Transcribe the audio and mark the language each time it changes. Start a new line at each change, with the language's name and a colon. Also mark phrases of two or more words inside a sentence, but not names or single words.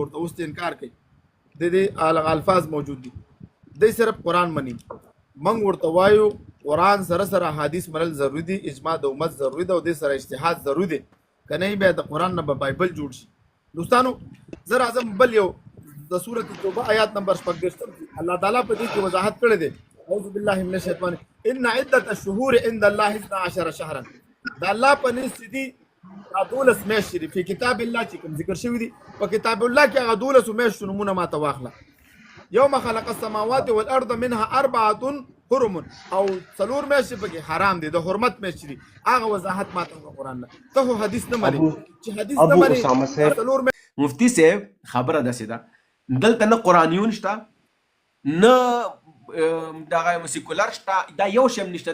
Pashto: ورته اوس انکار کوي د دې الفاظ موجود دي د صرف قران مني من ورته وایو قران سره حدیث منل ضروری دي اجماع د امت ضروری ده او د سره اجتهاد ضروری دي کنه به د قران نه بایبل جوړ شي دوستانو زه اعظم بل یو د سورۃ توبه آیات نمبر 15 الله تعالی په دې کې وضاحت کړی دی
Arabic: اعوذ بالله من الشیطان ان عدة الشهور عند الله 12 شهرا
Pashto: دا الله په نس دي دا 12 میاشتې دي په
Arabic: کتاب الله
Pashto: چې کوم ذکر شوي دي په
Arabic: کتاب الله
Pashto: کې هغه 12 میاشتو نومونه ماته واخله.
Arabic: یوم خلق السماوات والارض منها 4 حرم
Pashto: او 4 میاشتې پکې حرام دي د حرمت میاشتې دي. هغه وضاحت ماته په قرآن نه. ته خو حدیث نه منې چې حدیث نه منې. ابو اسامه صاحب مفتی صاحب خبره داسې ده دلته نه قرآنیون شته نه دغه سیکولر شته دا یو شی نشته.